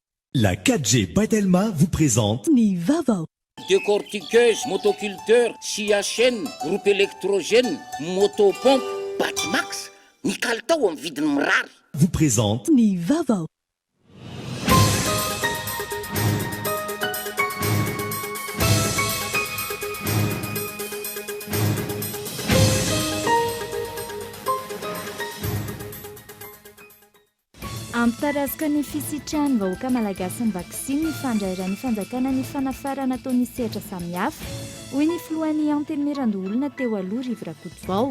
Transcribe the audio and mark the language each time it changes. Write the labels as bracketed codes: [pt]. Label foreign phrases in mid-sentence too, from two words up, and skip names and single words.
[fr] La 4G Batelma vous présente Nivava. Décortiqueuse, motoculteur, scia chaîne, groupe électrogène, motopompe, Batimax, [mg] ny kalitao amin'ny vidiny mirary. [fr] Vous présente Nivava. [mg] Ampitarazaka ny fisitrahany vahoaka malagasy ny vaksiny ny fandrairany fanjakana ny fanafarana ataony sehatra samihafa hoy ny filohan'ny anteny mirandoolona teo aloha Rivirakotovao.